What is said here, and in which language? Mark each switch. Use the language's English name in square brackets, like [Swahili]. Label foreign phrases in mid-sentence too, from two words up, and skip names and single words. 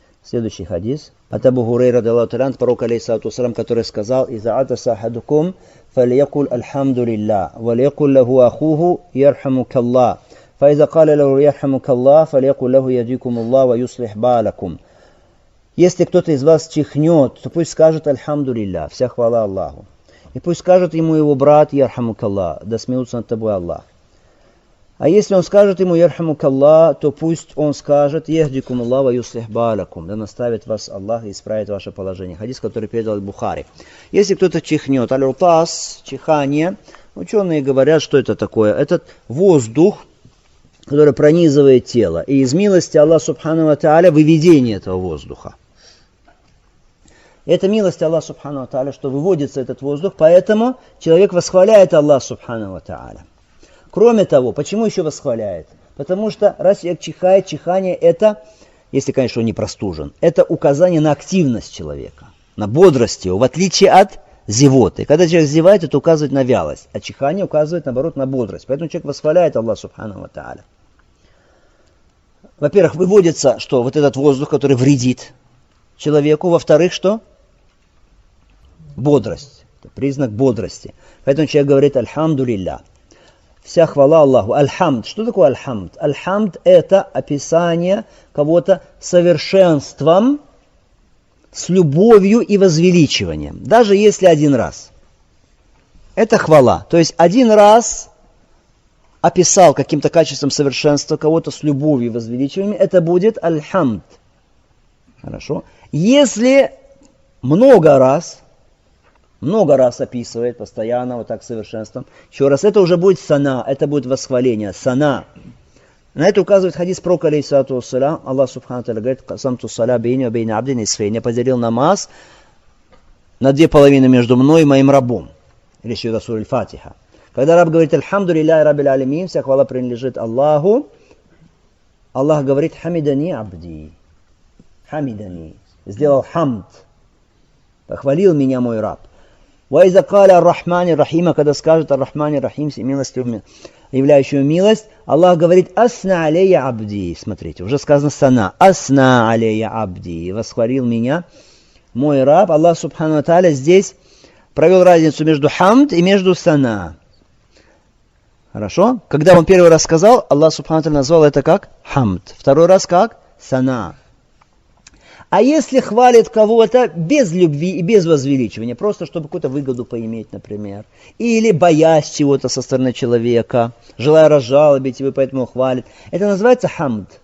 [Russian] Следующий хадис. От Абу Хурейра [Arabic] رضي الله تعالى, [Russian] пророк [Arabic] عليه الصلاة والسلام, [Russian] который сказал: [Arabic] «إذا عطس أحدكم فليقل الحمد لله وليقل له أخوه يرحمك الله. فإذا قال له يرحمك الله فليقل له يهديكم الله ويصلح بالكم». [Russian] Если кто-то из вас чихнет, то пусть скажет альхамдулилля, вся хвала Аллаху. И пусть скажет ему его брат: ярхамукаллах, да смеются над тобой Аллах. А если он скажет ему ярхамукаллах, то пусть он скажет: [Arabic] يهديكم الله ويصلح بالكم, [Russian] да наставит вас Аллах и исправит ваше положение. Хадис, который передал Бухари. Если кто-то чихнет, аль-рутас, чихание, ученые говорят, что это такое. Это воздух, который пронизывает тело. И из милости Аллаха [Arabic] سبحانه وتعالى [Russian] выведение этого воздуха. Это милость Аллаха [Arabic] سبحانه وتعالى, [Russian] что выводится этот воздух, поэтому человек восхваляет Аллаха [Arabic] سبحانه وتعالى. [Russian] Кроме того, почему еще восхваляет? Потому что раз человек чихает, чихание это, если, конечно, он не простужен, это указание на активность человека, на бодрость его, в отличие от зевоты. Когда человек зевает, это указывает на вялость, а чихание указывает, наоборот, на бодрость. Поэтому человек восхваляет Аллаха [Arabic] سبحانه وتعالى. [Russian] Во-первых, выводится, что вот этот воздух, который вредит человеку. Во-вторых, что? Бодрость. Это признак бодрости. Поэтому человек говорит: альхамдулилля. Вся хвала Аллаху. Аль-хамд. Что такое аль-хамд? Аль-хамд это описание кого-то совершенством, с любовью и возвеличиванием. Даже если один раз. Это хвала. То есть один раз описал каким-то качеством совершенства кого-то с любовью и возвеличиванием, это будет аль-хамд. Хорошо. Если много раз описывает постоянно вот так совершенством, еще раз, это уже будет сана, это будет восхваление, сана. На это указывает хадис пророка [Arabic] عليه الصلاة والسلام. الله سبحانه تعالى [Russian] говорит: [Arabic] «قسمت الصلاة بيني وبين عبدي نصفين». [Russian] Я поделил намаз на две половины между мной и моим рабом. Или еще [Arabic] رسول الفاتحة. [Russian] Когда раб говорит: [Arabic] «الحمد لله رب العالمين», [Russian] вся хвала принадлежит Аллаху, Аллах говорит: [Arabic] «حمدني عبدي». [Russian] Хамидани. Сделал хамд. Похвалил меня мой раб. [Arabic] «وإذا قال الرحمن الرحيم», [Russian] когда скажет [Arabic] الرحمن الرحيم, [Russian] всемилостивым, являющую милость, Аллах говорит: [Arabic] «أثنى علي عبدي». [Russian] Смотрите, уже сказано сана. [Arabic] «أثنى علي عبدي». [Russian] Восхвалил меня мой раб. [Arabic] الله سبحانه وتعالى [Russian] здесь провел разницу между хамд и между сана. Хорошо? Когда он первый раз сказал, [Arabic] الله سبحانه وتعالى [Russian] назвал это как хамд. Второй раз как сана. А если хвалит кого-то без любви и без возвеличивания, просто чтобы какую-то выгоду поиметь, например, или боясь чего-то со стороны человека, желая разжалобить его, поэтому хвалит, это называется хамд?